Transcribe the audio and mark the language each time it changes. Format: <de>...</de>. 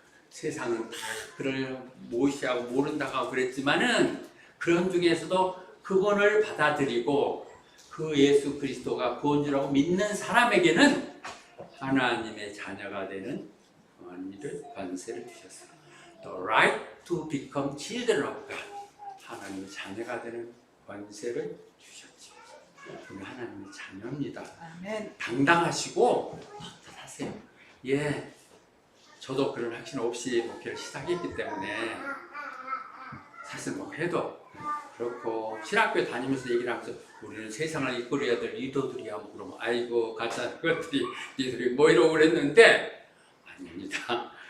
<ko>세상은 다 그를 무시하고 모른다고 하고 그랬지만은 그런 중에서도 그분을 받아들이고 그 예수 그리스도가 구원주라고 믿는 사람에게는 하나님의 자녀가 되는 권세를 주셨어요.</ko> <en>The right to become children of God.</en> <ko>하나님의 자녀가 되는 권세를 주셨죠. 우리 하나님의 자녀입니다. 아멘. 당당하시고 하세요. 예, 저도 그런 확신 없이 목회를 시작했기 때문에 사실 뭐 해도 그렇고 신학교에 다니면서 얘기를 하면서 우리는 세상을 이끌어야 될 리더들이야 뭐 그러면 아이고 가짜 것들이 니들이 뭐 이러고 그랬는데 아닙니다.</ko>